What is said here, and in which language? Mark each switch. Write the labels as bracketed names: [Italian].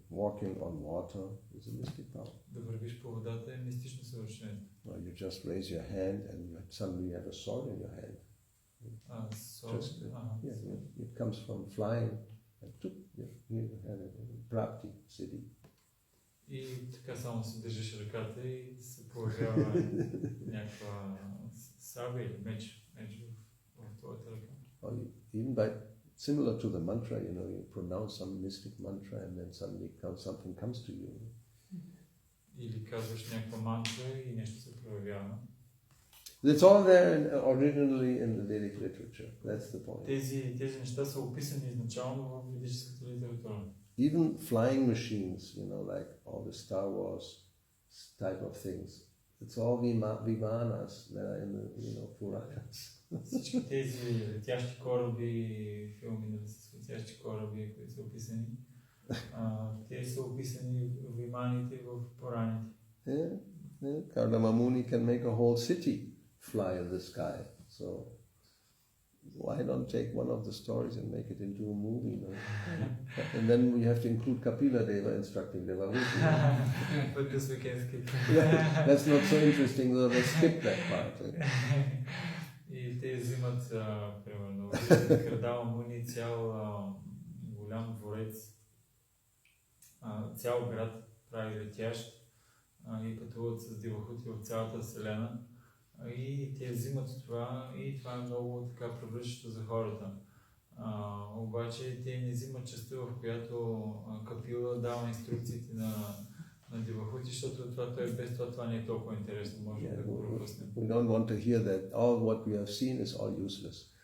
[English] Walking on water is a mystic power. [Bulgarian] Да вървиш по водата е мистично съвършенство. [English] You just raise your hand and suddenly you have a sword in your hand. It comes from flying. You have a Bhakti city. [Bulgarian] И така само си държиш ръката и се появява някаква саба или меч в твоята ръка. [English] Even by similar to the mantra, you pronounce some mystic mantra and then suddenly something comes to you. [Bulgarian] Или казваш някаква мантра и нещо се проявява. [English] It's all there originally in the Vedic literature. That's the point. [Bulgarian] Тези неща са описани изначално в ведическата литература. [English] Even flying machines, like all the Star Wars type of things. It's all vimanas that are in the Puranas. [Bulgarian] Всички тези летящи кораби, филми с летящи кораби, които са описани, те са описани в виманите в Пураните. [English] Yeah. Kardama Muni can make a whole city fly in the sky. So why not take one of the stories and make it into a movie? And then we have to include Kapila Deva instructing Devahuti. But this we can skip. That's not so interesting, though. Let's skip that part. [Bulgarian] И те взимат, примерно, Кардама Муни, цял голям дворец, цял град прави летящ и пътуват с Девахути в цялата вселена. И те взимат това и това е много така привличащо за хората. Обаче те не взимат частта, в която Капила дава инструкциите на Девахути, защото той без това не е толкова интересно, може да го пропуснем. [English] We don't want to hear that all what we have seen is all useless.